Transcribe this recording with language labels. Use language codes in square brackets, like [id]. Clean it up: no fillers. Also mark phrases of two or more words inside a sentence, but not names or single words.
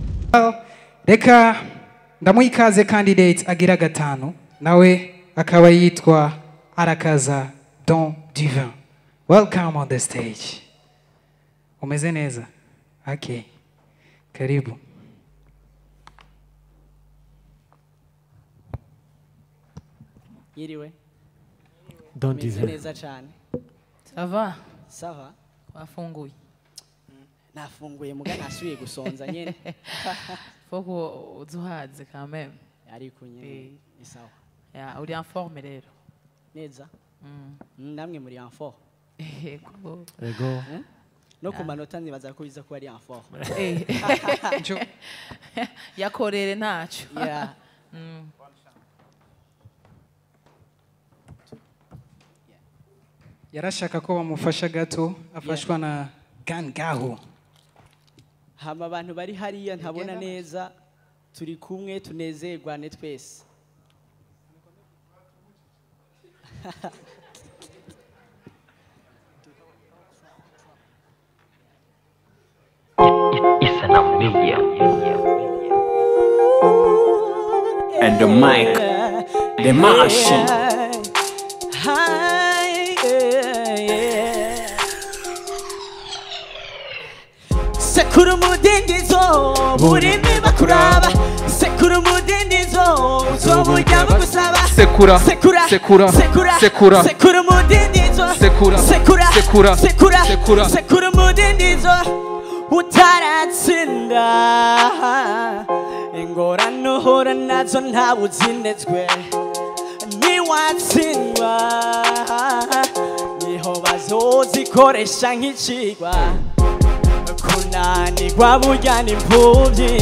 [rn] Reka ndamuha ikaze candidate agira gatanu nawe akaba yitwa Arakaza Don Divin. [en] Welcome on the stage. [rn] Umeze neza? [sw] Okay. Karibu. [rn] Yiriwe. Don Divin. Neza cyane. [fr] Ça va? Ça va? [rn] Wafunguye. Nafunguye muga nasubiye gusonza nyene. [fr] Faut uzuhaze quand même. [rn] Ariko nyene ni sawa. Ya uri [fr] en forme [rn] rero. [fr] Neza. Namwe muri en forme. [rn] Ego. Ego. No ku manota nibaza ko biza ko ari [fr] en forme. [rn] Yakorere ntacu. [en] Yeah. [rn] Yarashaka ko bamufasha gato afashwa na Gangaho. Hama abantu bari hariya ntabona neza turi kumwe tunezerwane twese. Isana Media. [en] And the mic, the machine. [rn] Sekuru mudindizo burimi bakuraba. Sekuru mudindizo uzoburya bagusaba. Sekura, sekura, sekura, sekura, sekura, sekuru mudindizo. sekura, Sekura, sekura, sekura, sekura. sekuru mudindizo utaratsinda. Ingorane uhura nazo ntawe uzinetswe. Niwatsindwa niho bazozikoresha nk'icigwa. Kunanirwa burya ni imfuvyi.